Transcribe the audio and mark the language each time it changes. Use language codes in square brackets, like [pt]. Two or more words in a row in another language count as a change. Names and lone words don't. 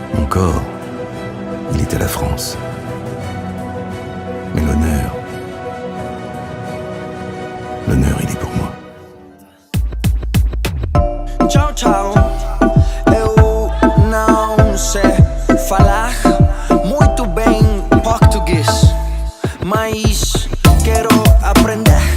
[fr] corps, il est à la France. Mais l'honneur, il est pour moi. [pt] Tchau, tchau. Eu não sei falar muito bem português, mas quero aprender.